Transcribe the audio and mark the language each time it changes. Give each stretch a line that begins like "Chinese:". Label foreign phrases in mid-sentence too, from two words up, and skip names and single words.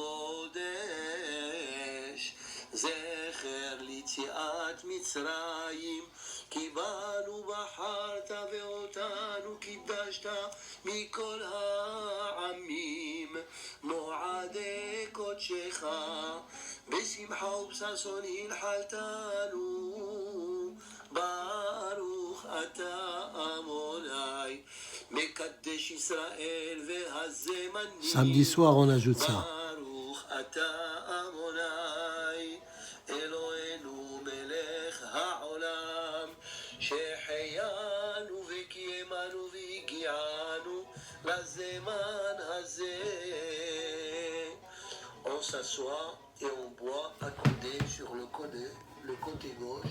Hebrew: קודש, זכר ליציאת מצרים, כי בנו בחרת ואותנו קידשת מכל העמים, מועדי קודשך בשמחה ובששון הנחלתנו, ברוך אתה אדוני מקדש ישראל והזמנים.
French: Samedi soir, on ajoute ça.
Hebrew: ברוך אתה אדוני אלוהינו מלך העולם, שהחיינו וקיימנו והגיענו לזמן הזה.
French: On s'assoit et on boit accoudé sur le côté gauche.